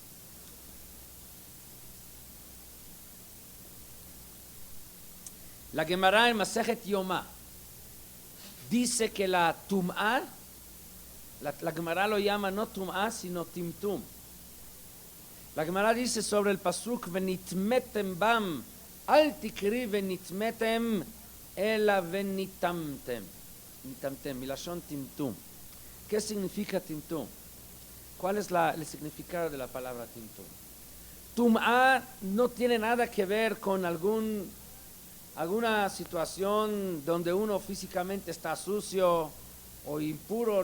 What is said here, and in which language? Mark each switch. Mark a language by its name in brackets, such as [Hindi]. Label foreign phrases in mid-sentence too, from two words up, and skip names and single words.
[Spanish] La Gemara en Masejet Yomá dice que la tum'á, la Gemara lo llama no tum'á sino timtum. La Gemara dice sobre el pasuk [Hebrew] ונטמתם בם אל תקרי ונטמתם אלא ונטמטם. נטמטם, מלשון טמטום. [Spanish] ¿Qué significa timtum? ¿Cuál es el significado de la palabra timtum? Tum'á no tiene nada que ver con alguna situación donde uno físicamente está sucio o impuro.